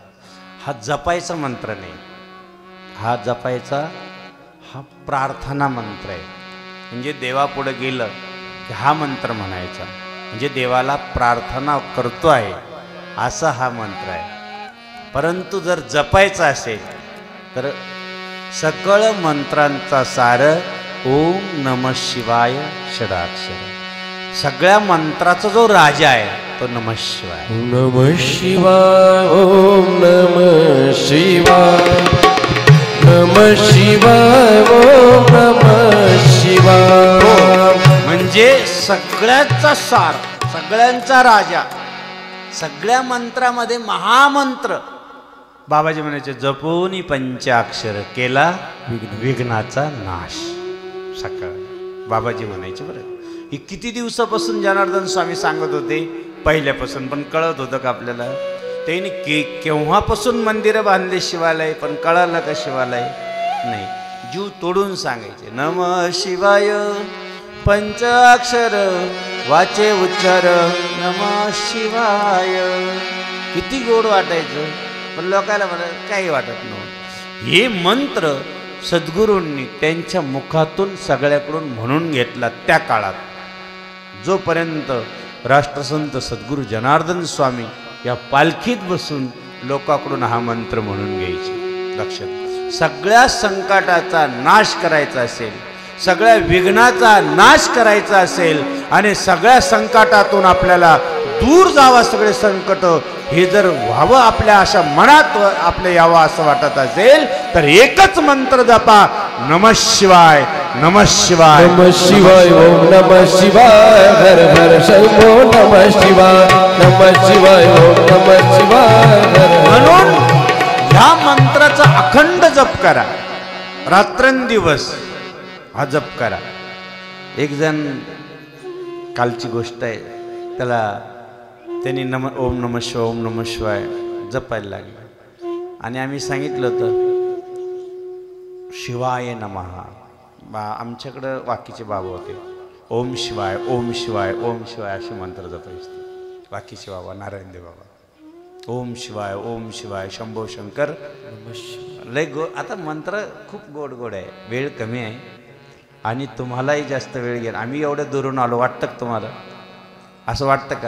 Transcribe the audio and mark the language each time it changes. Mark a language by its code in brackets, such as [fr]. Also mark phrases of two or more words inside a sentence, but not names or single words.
[mr] हा जपायचा मंत्र नाही, हा जपायचा हा प्रार्थना मंत्र आहे. म्हणजे देवापुढे गेलं की हा मंत्र म्हणायचा, म्हणजे देवाला प्रार्थना करतो आहे असा हा मंत्र आहे. परंतु जर जपायचा असेल तर सकळ मंत्रांचा सार [sa] ओम नमः शिवाय षडाक्षर. [mr] सगळ्या मंत्राचा जो राजा आहे तो [sa] नमः शिवाय. नमः शिवाय ओम नमः शिवाय नमः शिवाय ओम नमः शिवाय. [mr] म्हणजे सगळ्याचा सार, सगळ्यांचा राजा, सगळ्या मंत्रामध्ये महामंत्र. बाबाजी म्हणायचे जपोनी पंचाक्षर केला विघ्नाचा नाश. सकाळ बाबाजी म्हणायचे बरं. ही किती दिवसापासून जनार्दन स्वामी सांगत होते, पहिल्यापासून, पण कळत होतं का आपल्याला? त्यांनी केव्हापासून मंदिरं बांधले शिवालय, पण कळालं का शिवालय? नाही. जीव तोडून सांगायचे [sa] नमः शिवाय [mr] पंचाक्षर वाचे उच्चार [sa] नमः शिवाय. [mr] किती गोड वाटायचं, पण लोकांना म्हणत काही वाटत नव्हतं. हे मंत्र सद्गुरूंनी त्यांच्या मुखातून सगळ्याकडून म्हणून घेतला त्या काळात. जोपर्यंत राष्ट्रसंत सद्गुरू जनार्दन स्वामी या पालखीत बसून लोकांकडून हा मंत्र म्हणून घ्यायचे. लक्षात, सगळ्या संकटाचा नाश करायचा असेल, सगळ्या विघ्नाचा नाश करायचा असेल आणि सगळ्या संकटातून आपल्याला दूर जावा सगळे संकट, हे जर व्हावं आपल्या अशा मनात आपल्या यावं असं वाटत असेल तर एकच मंत्र जपा [sa] नमः शिवाय नमः शिवाय नमः शिवाय ओम नमः शिवाय हर हर शंभो नमः शिवाय नमः शिवाय ओम नमः शिवाय हर. [mr] म्हणून ह्या मंत्राचा अखंड जप करा, रात्रंदिवस हा जप करा. एक जण, कालची गोष्ट आहे, त्यांनी [sa] ओम नमः शिवाय ओम नमः शिवाय [mr] जपायला लागले आणि आम्ही सांगितलं होतं [sa] शिवाय नमः. [mr] आमच्याकडं वाकीचे बाबा होते, [sa] ओम शिवाय ओम शिवाय ओम शिवाय [mr] असे मंत्र जपायचे. वाकीचे बाबा नारायणदेव बाबा [sa] ओम शिवाय शंभो शंकर [mr] लय आता मंत्र खूप गोड गोड आहे. वेळ कमी आहे आणि तुम्हालाही जास्त वेळ घ्या. आम्ही एवढ्या दुरून आलो, वाटतं का तुम्हाला? असं वाटतं का?